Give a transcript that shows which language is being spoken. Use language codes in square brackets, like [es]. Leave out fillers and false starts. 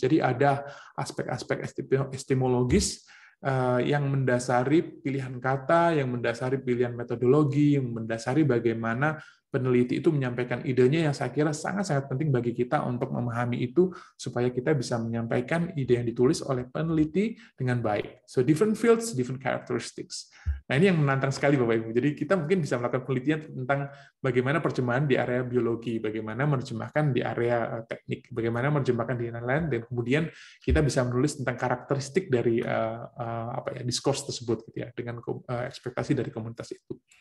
[id] Jadi ada aspek-aspek epistemologis yang mendasari pilihan kata, yang mendasari pilihan metodologi, yang mendasari bagaimana peneliti itu menyampaikan idenya, yang saya kira sangat-sangat penting bagi kita untuk memahami itu, supaya kita bisa menyampaikan ide yang ditulis oleh peneliti dengan baik. [en] So, different fields, different characteristics. [id] Nah, ini yang menantang sekali, Bapak-Ibu. Jadi, kita mungkin bisa melakukan penelitian tentang bagaimana terjemahan di area biologi, bagaimana menerjemahkan di area teknik, bagaimana menerjemahkan di lain-lain, dan kemudian kita bisa menulis tentang karakteristik dari discourse tersebut, gitu ya, dengan ekspektasi dari komunitas itu.